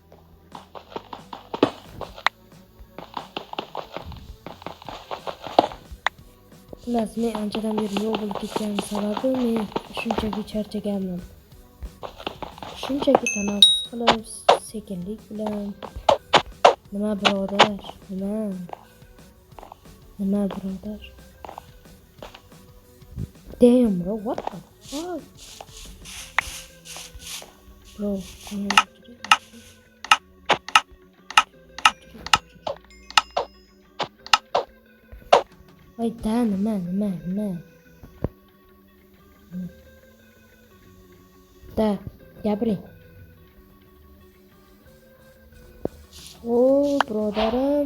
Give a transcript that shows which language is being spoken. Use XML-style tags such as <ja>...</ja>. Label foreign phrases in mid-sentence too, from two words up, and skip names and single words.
<uz>Xullas, men anchadan beri yo'q bo'lib ketgan sababi men shunchaki charchaganman. Shunchaki tanaffus qilib, sekinlik bilan. Nima birodar? Nima birodar?</uz> <en>Damn bro, what the fuck?</en> <uz>Bro, voy da, nima? Da, gapiring. O, birodarim.</uz>